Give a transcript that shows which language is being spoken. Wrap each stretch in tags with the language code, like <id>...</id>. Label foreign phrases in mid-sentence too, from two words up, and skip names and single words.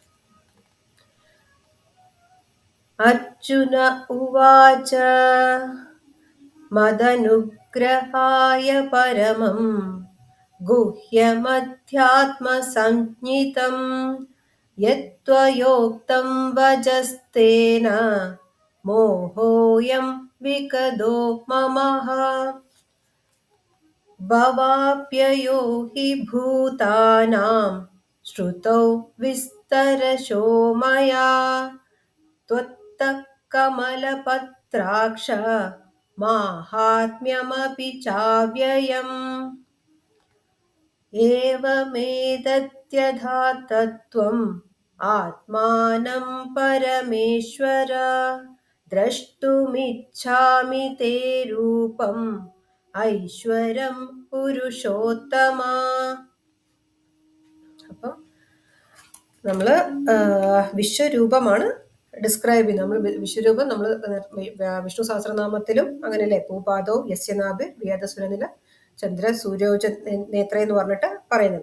<sa>അർജുന ഉവാച മദനുഗ്രഹായ പരമം ഗുഹ്യമധ്യാത്മസഞ്ജ്ഞിതം യത്വയോക്തം വചസ്തേന മോഹോയം വികദോ മമഃ. भवाप्ययो हि भूतानां श्रुतौ विस्तरशो मया त्वत्तः कमलपत्राक्ष माहात्म्यमपि चाव्ययम् एवमेतद्यथा तत्त्वम् आत्मानं परमेश्वर द्रष्टुमिच्छामि ते रूपम् ഐശ്വരം പുരുഷോത്തമ.</sa> <ml>അപ്പം നമ്മള് വിശ്വരൂപമാണ് ഡിസ്ക്രൈബ് ചെയ്യുന്നത്. നമ്മൾ വിശ്വരൂപം നമ്മൾ വിഷ്ണു സഹസ്രനാമത്തിലും അങ്ങനെയല്ലേ,</ml> <sa>ഭൂപാദോ യസ്യനാഭ് വേദസുരനില ചന്ദ്ര സൂര്യോജ നേത്ര</sa> <ml>എന്ന് പറഞ്ഞിട്ട് പറയുന്നുണ്ട്.</ml>